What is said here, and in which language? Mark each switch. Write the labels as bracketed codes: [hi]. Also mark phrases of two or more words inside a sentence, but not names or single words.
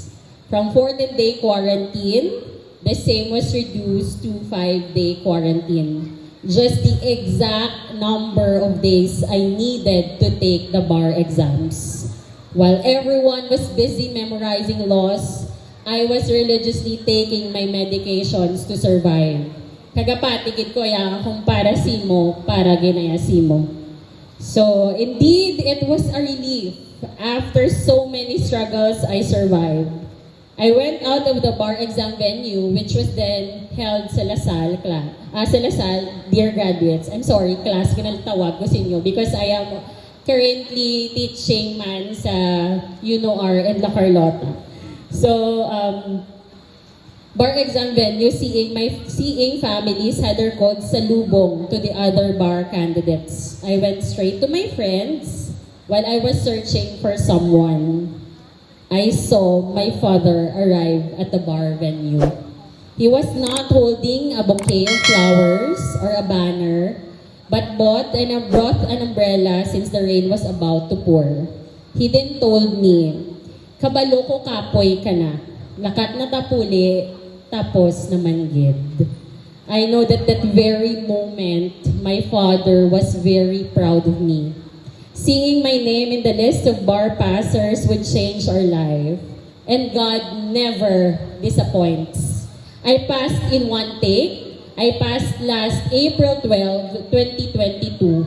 [en] From 14-day quarantine, the same was reduced to 5-day quarantine. Just the exact number of days I needed to take the bar exams. While everyone was busy memorizing laws, I was religiously taking my medications to survive. [hil] Kagapatigid ko yang kung para simo, para ginayasimo. [en] So indeed, it was a relief. After so many struggles, I survived. I went out of the bar exam venue, which was then held sa Lasal, dear graduates. I'm sorry, class, [hil] kinalitawag ko sa inyo [en] because I am currently teaching [hil] man sa [en] UNOR and La Carlota. So, bar exam venue, seeing families had their codes salubong to the other bar candidates. I went straight to my friends while I was searching for someone. I saw my father arrive at the bar venue. He was not holding a bouquet of flowers or a banner, but brought an umbrella since the rain was about to pour. He then told me, [hil] "Kabalo ko kapoy ka na. Lakat na tapuli, tapos naman gid." [en] I know that very moment, my father was very proud of me. Seeing my name in the list of bar passers would change our life. And God never disappoints. I passed in one take. I passed last April 12, 2022.